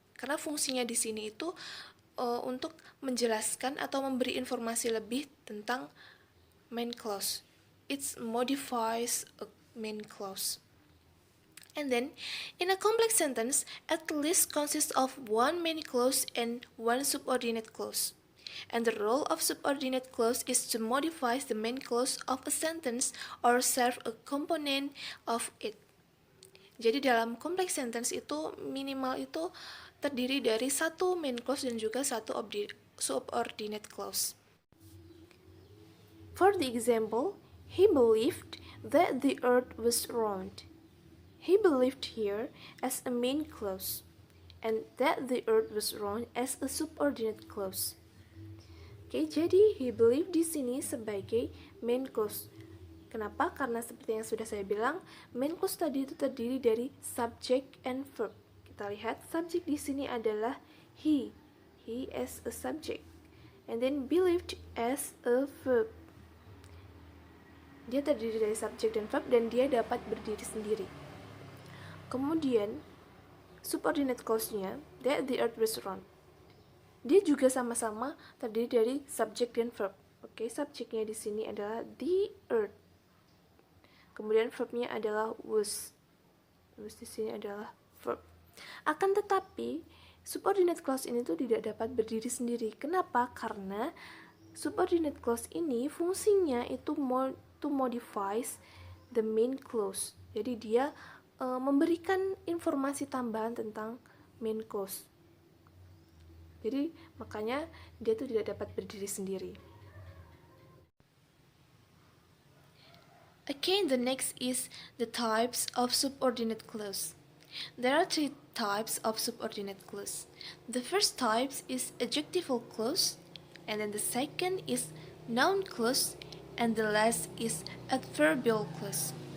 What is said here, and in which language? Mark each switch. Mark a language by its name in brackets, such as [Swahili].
[Indonesian] Karena fungsinya di sini itu untuk menjelaskan atau memberi informasi lebih tentang main clause. [English] it modifies a main clause. And then, in a complex sentence, at least consists of one main clause and one subordinate clause. And the role of subordinate clause is to modify the main clause of a sentence or serve a component of it. [Indonesian] Jadi dalam complex sentence itu minimal itu terdiri dari satu main clause dan juga satu subordinate clause. [English] For the example, he believed that the earth was round. He believed here as a main clause, and that the earth was round as a subordinate clause. [Indonesian] Oke, jadi [English] he believed [Indonesian] di sini sebagai main clause. Kenapa? Karena seperti yang sudah saya bilang, main clause tadi itu terdiri dari subject and verb. Kita lihat [English] subject [Indonesian] di sini adalah [English] he as a subject, and then believed as a verb. [Indonesian] Dia terdiri dari subject dan verb dan dia dapat berdiri sendiri. Kemudian subordinate clause-nya [English] that the earth was round. [Indonesian] Dia juga sama-sama terdiri dari subject dan verb. Oke, subjeknya di sini adalah the earth. Kemudian verbnya adalah was. Was di sini adalah verb. Akan tetapi subordinate clause ini tuh tidak dapat berdiri sendiri. Kenapa? Karena subordinate clause ini fungsinya itu [English] to modifies the main clause. [Indonesian] Jadi dia memberikan informasi tambahan tentang main clause. Jadi makanya dia tuh tidak dapat berdiri sendiri. [English] Okay, the next is the types of subordinate clause. There are three types of subordinate clause. The first type is adjectival clause, and then the second is noun clause, and the last is adverbial clause.